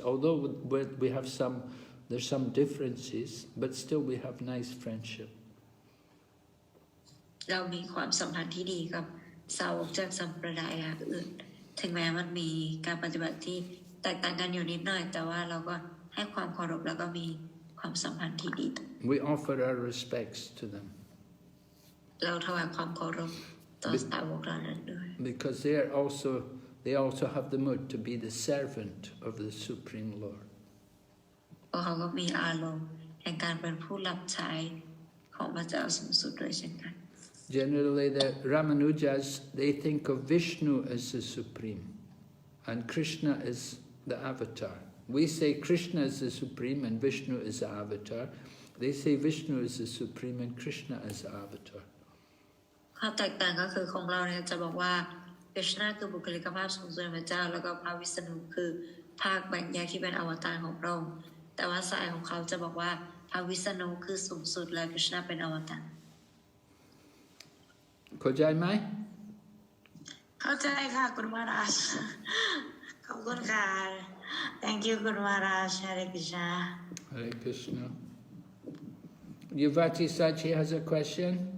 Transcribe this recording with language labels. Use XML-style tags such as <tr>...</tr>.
<en>Although we have there's some differences, but still we have nice friendship.</en> <th>เรามีความสัมพันธ์ที่ดีกับสาวกจากสัมปรายอื่นถึงแม้มันมีการปฏิบัติที่แตกต่างกันอยู่นิดหน่อยแต่ว่าเราก็ให้ความเคารพแล้วก็มีความสัมพันธ์ที่ดี</th> <en>We offer our respects to them.</en> <th>เราถวายความเคารพต่อสาวกเหล่านั้นด้วย</th> <en>Because they also have the mood to be the servant of the Supreme Lord.</en> <th>เพราะเขาก็มีอารมณ์แห่งการเป็นผู้รับใช้ของพระเจ้าสูงสุดด้วยเช่นกัน</th> <en>Generally, the Ramanujas, they think of Vishnu as the Supreme, and Krishna is the avatar. We say Krishna is the Supreme and Vishnu is the avatar. They say Vishnu is the Supreme and Krishna is the avatar.</en> <th>ความแตกต่างก็คือของเราเนี่ยจะบอกว่าคริชนาคือบุคลิกภาพสูงสุดของพระเจ้าแล้วก็พระวิษณุคือภาคแบ่งแยกที่เป็นอวตารของพระองค์แต่ว่าสายของเขาจะบอกว่าพระวิษณุคือสูงสุดและคริชนาเป็นอวตาร เข้าใจไหม เข้าใจค่ะคุณมหาราชขอบคุณค่ะ</th> <en>thank you</en> <th>คุณมหาราช Hare Krishna</th> <en>Hare Krishna. Yuvati Sachi has a question.</en>